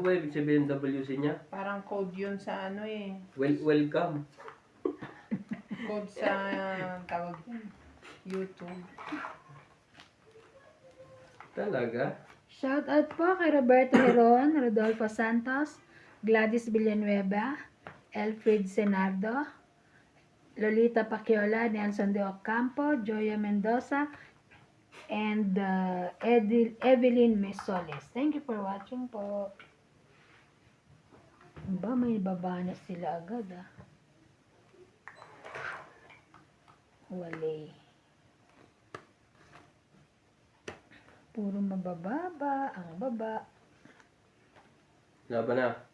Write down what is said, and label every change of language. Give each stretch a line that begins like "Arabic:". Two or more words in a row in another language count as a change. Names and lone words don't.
Filipino: ba ibig sabihin ng WC niya? parang code yun sa ano eh. Welcome. Code sa tawag yun, YouTube. Talaga?
English: Shout out
Filipino: po kay Roberto Heron, Rodolfo Santos, Gladys Villanueva, Elfrid Senardo, Lolita Paciola, Nelson de Ocampo, Joya Mendoza, and Evelyn Mesoles.
English: Thank you for watching po.
Filipino: Ba, may babana sila agad, ah. Wale. Puro mabababa, ang baba. Laban na.